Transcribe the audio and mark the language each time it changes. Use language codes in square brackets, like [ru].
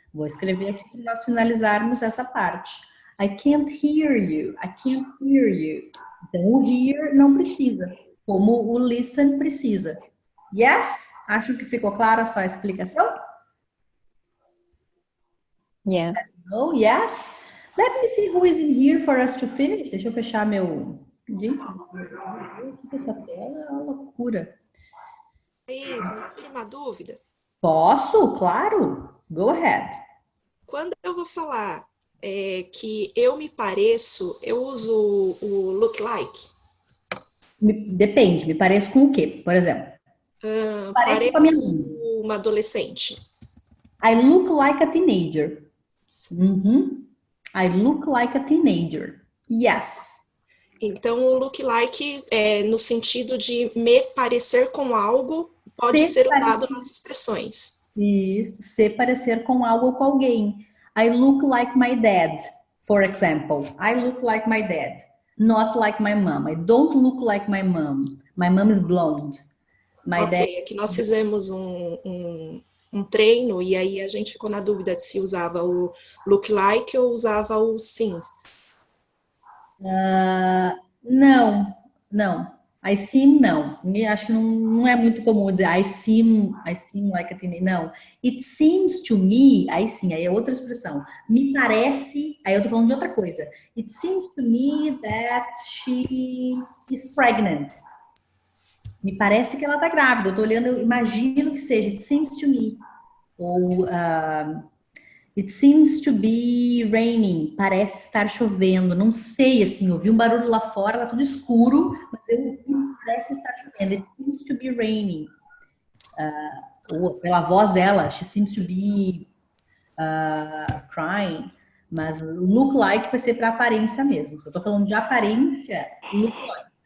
[pt] Vou escrever aqui para nós finalizarmos essa parte. [en] I can't hear you. I can't hear you. [pt] Então, o hear não precisa. Como o listen precisa. [en] Yes? [pt] Acho que ficou clara essa explicação? [en] Yes. Oh, yes? Let me see who is in here for us to finish. [pt] Deixa eu fechar meu... Gente, o que essa tela é uma loucura. Tem uma dúvida? Posso? Claro. [en] Go ahead. [pt] Quando eu vou falar que eu me pareço, eu uso o look like? Depende. Me pareço com o quê, por exemplo? Pareço com a minha mãe. Uma adolescente. [en] I look like a teenager. I look like a teenager. Yes. [pt] Então, o look like, no sentido de me parecer com algo, pode ser usado nas expressões. Isso, se parecer com algo ou com alguém. [en] I look like my dad, for example. I look like my dad. Not like my mom. I don't look like my mom. My mom is blonde. My dad... [pt] Aqui nós fizemos um treino e aí a gente ficou na dúvida de se usava o look like ou usava o seems. Não. I seem, não. Acho que não é muito comum dizer [en] I seem like a teenager. [pt] Não. [en] It seems to me, [pt] aí sim, aí é outra expressão. Me parece, aí eu tô falando de outra coisa. [en] It seems to me that she is pregnant. [pt] Me parece que ela tá grávida. Eu tô olhando, eu imagino que seja. [en] It seems to me. Ou it seems to be raining. [pt] Parece estar chovendo. Não sei, assim, eu vi um barulho lá fora, tá tudo escuro, mas eu parece estar chovendo. [en] It seems to be raining. [pt] Pela voz dela, [en] she seems to be crying. [pt] Mas look like vai ser para aparência mesmo. Se eu tô falando de aparência, look like.